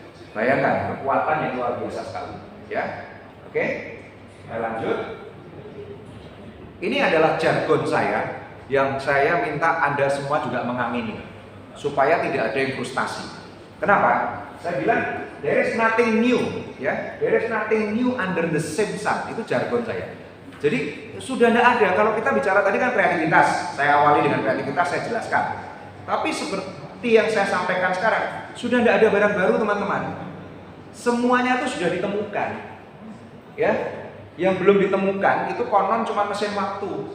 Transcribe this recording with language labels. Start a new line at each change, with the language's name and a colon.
Indonesian: Bayangkan kekuatan yang luar biasa sekali, ya. Oke, saya lanjut. Ini adalah jargon saya yang saya minta Anda semua juga mengamini supaya tidak ada yang frustasi. Kenapa? Saya bilang
English: there is nothing new,
Indonesian: ya.
English: There is nothing new under the same sun.
Indonesian: Itu jargon saya. Jadi sudah tidak ada. Kalau kita bicara tadi kan kreativitas, saya awali dengan kreativitas, saya jelaskan. Tapi seperti yang saya sampaikan sekarang, sudah tidak ada barang baru teman-teman. Semuanya itu sudah ditemukan, ya. Yang belum ditemukan itu konon cuma mesin waktu.